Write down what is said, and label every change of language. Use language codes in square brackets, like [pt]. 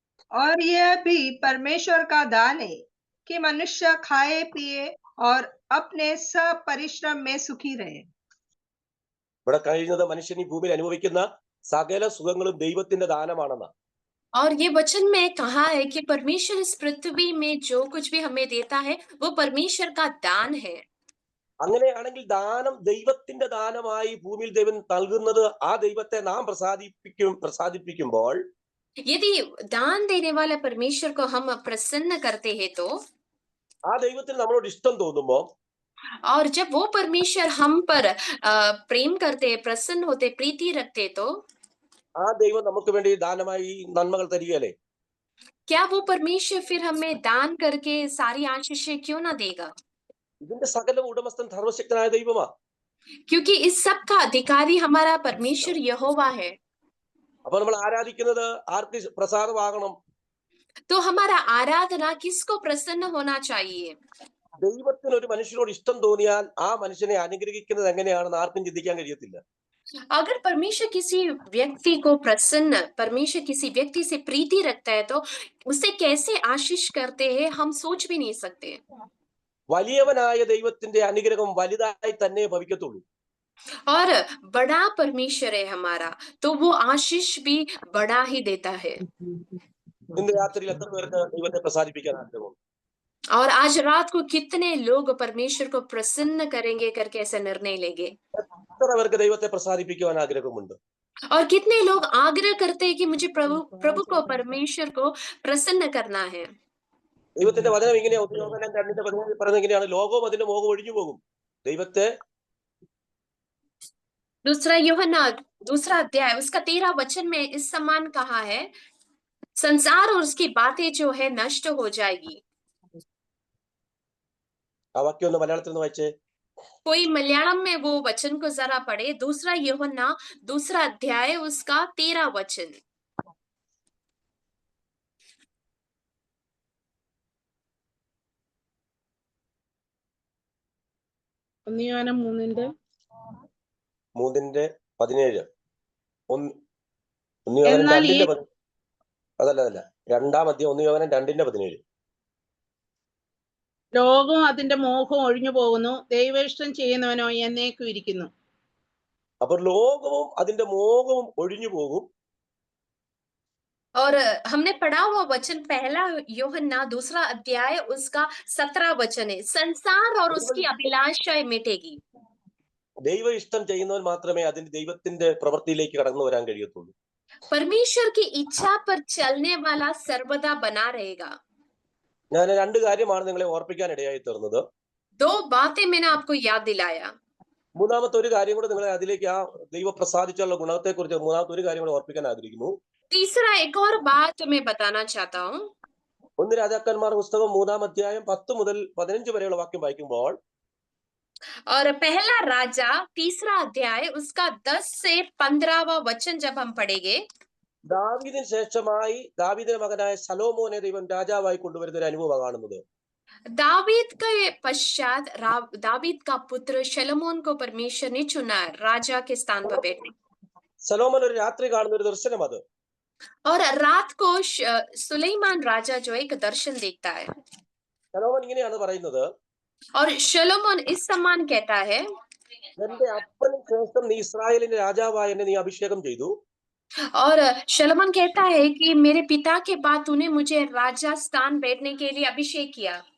[hi] और यह भी परमेश्वर का दान है कि मनुष्य खाए पिए और अपने सब परिश्रम में सुखी रहे। [ml] ഇവിടെ കഴിയുന്നത് മനുഷ്യൻ ഈ ഭൂമിയിൽ അനുഭവിക്കുന്ന സകല സുഖങ്ങളും ദൈവത്തിന്റെ ദാനമാണെന്ന്. [hi] और ये वचन में कहा है कि परमेश्वर इस पृथ्वी में जो कुछ भी हमें देता है वो परमेश्वर का दान है। [ml] അങ്ങനെയാണെങ്കിൽ ദാനം ദൈവത്തിന്റെ ദാനമായി ഭൂമിയിൽ ദൈവം നൽകുന്നത് ആ ദൈവത്തെ നാം പ്രസാദിപ്പിക്കുമ്പോൾ, [hi] यदि दान देने वाला परमेश्वर को हम प्रसन्न करते हैं तो, [ml] ആ ദൈവത്തിന് നമ്മളോട് ഇഷ്ടം തോന്നുമ്പോൾ, [hi] और जब वो परमेश्वर हम पर प्रेम करते, प्रसन्न होते, प्रीति रखते तो, [ml] ആ ദൈവം നമുക്ക് വേണ്ടി ദാനമായി നന്മകൾ തരികയല്ലേ? [hi] क्या वो परमेश्वर फिर हमें दान करके सारी आशीषें क्यों ना देगा? [ml] ഇതിന്റെ സകല ഉടമസ്ഥൻ സർവശക്തനായ ദൈവമാ. [hi] क्योंकि इस सब का अधिकारी हमारा परमेश्वर यहोवा है। [ml] അപ്പൊ നമ്മൾ ആരാധിക്കുന്നത് ആർക്ക് പ്രസാദമാകണം? [hi] तो हमारा आराधना किसको प्रसन्न होना चाहिए? [ml] ദൈവത്തിന് ഒരു മനുഷ്യനോട് ഇഷ്ടം തോന്നിയാൽ ആ മനുഷ്യനെ അനുഗ്രഹിക്കുന്നത് എങ്ങനെയാണെന്ന് ആർക്കും ചിന്തിക്കാൻ കഴിയത്തില്ല. [hi] अगर परमेश्वर किसी व्यक्ति को प्रसन्न, परमेश्वर किसी व्यक्ति से प्रीति रखता है तो उसे कैसे आशीष करते हैं हम सोच भी नहीं सकते. [ml] വലിയവനായ ദൈവത്തിന്റെ അനുഗ്രഹം വലുതായി തന്നെ ഭവിക്കത്തുള്ളൂ. [hi] और बड़ा परमेश्वर है हमारा तो वो आशीष भी बड़ा ही देता है. [ml] ഇന്ന് രാത്രിയിൽ എത്ര പേർക്ക് ദൈവത്തെ പ്രസാദിപ്പിക്കാൻ ആഗ്രഹമുണ്ട്? [hi] और आज रात को कितने लोग परमेश्वर को प्रसन्न करेंगे करके ऐसा निर्णय लेंगे? [ml] എത്ര പേർക്ക് ദൈവത്തെ പ്രസാദിപ്പിക്കുവാൻ ആഗ്രഹമുണ്ട്? [hi] और कितने लोग आग्रह करते हैं कि मुझे प्रभु को, परमेश्वर को प्रसन्न करना है. [ml] ദൈവത്തിന്റെ വചനം ഇങ്ങനെ ഉദ്യോഗനം 2:17 പറയുന്നത് ഇങ്ങനെയാണ്, ലോകവും അതിന്റെ മോഹവും ഒഴിഞ്ഞു പോകും, ദൈവത്തെ [hi] दूसरा यूहन्ना 2 अध्याय उसका 13 वचन में इस समान कहा है, संसार और उसकी बातें जो है नष्ट हो जाएगी. [ml] ആ വാക്യം ഒന്ന് മലയാളത്തിൽ നിന്ന് വായിച്ചേ. [hi] कोई मलयालम में वो वचन को जरा पढ़े. 2 यूहन्ना 2 अध्याय उसका 13 वचन. [ml] യോഹന്നാൻ 3:17 എന്നാൽ ഈ അതല്ല 2-ാം അധ്യായം 1 യോഹന്നാൻ 2:17. ലോകവും അതിന്റെ മോഹവും ഒഴിഞ്ഞു പോകുന്നു, ദൈവേഷ്ടം ചെയ്യുന്നവനോ എന്നേക്കും ഇരിക്കുന്നു. അപ്പൊ ലോകവും അതിന്റെ മോഹവും ഒഴിഞ്ഞു പോകും. [hi] और हमने पढ़ा हुआ वचन 1 यूहन्ना 2 अध्याय उसका 17 वचन है, संसार और उसकी अभिलाषाएं मिटेगी. [ml] ദൈവ ഇഷ്ടം ചെയ്യുന്നവൻ മാത്രമേ അതിന്റെ ദൈവത്തിന്റെ പ്രവൃത്തിയിലേക്ക് കടന്നു വരാൻ കഴിയത്തുള്ളൂ. [hi] परमेश्वर की इच्छा पर चलने वाला सर्वदा बना रहेगा. [ml] ഞാൻ 2 കാര്യമാണ് നിങ്ങളെ ഓർപ്പിക്കാൻ ഇടയായി തീർന്നത്. [hi] 2 बातें मैंने आपको याद दिलाया. [ml] മൂന്നാമത്തെ ഒരു കാര്യം കൂടെ നിങ്ങളെ അതിലേക്ക് ആ ദൈവ പ്രസാദിച്ചുള്ള ഗുണത്തെ കുറിച്ച് മൂന്നാമത്തെ ഒരു കാര്യം കൂടെ ഓർപ്പിക്കാൻ ആഗ്രഹിക്കുന്നു. [hi] तीसरा एक और बात मैं बताना चाहता हूँ. [ml] 1 രാജാക്കന്മാർ പുസ്തകം 3-ാം അധ്യായം 10 മുതൽ 15 വരെയുള്ള വാക്യം വായിക്കുമ്പോൾ, [hi] और 1 राजा 3 अध्याय उसका 10 से 15वां वचन जब हम पढ़ेंगे, [ml] ദാവീദിന് ശേഷമായി ദാവീദിന്റെ മകനായ ശലോമോനെ ദൈവം രാജാവായി കൊണ്ടുവരുന്ന ഒരു അനുഭവം കാണുന്നത്. [hi] दावीद के पश्चात दावीद का पुत्र शलोमोन को परमेश्वर ने चुना राजा के स्थान पर बैठने. [ml] ശലോമോൻ ഒരു രാത്രി കാണുന്ന ഒരു ദർശനം അത്. [hi] और रात को सुलेमान राजा जो एक दर्शन देखता है. [ml] ശലോമോൻ ഇങ്ങനെയാണ് പറയുന്നത്, [hi] और शलोमोन इस समान कहता है, [ml] എന്റെ അപ്പന് ശേഷം നീ ഇസ്രായേലിന്റെ രാജാവായി എന്നെ നീ അഭിഷേകം ചെയ്തു. [hi] और शलोमोन कहता है कि मेरे पिता के बाद तूने मुझे राजा स्थान बैठने के लिए अभिषेक किया.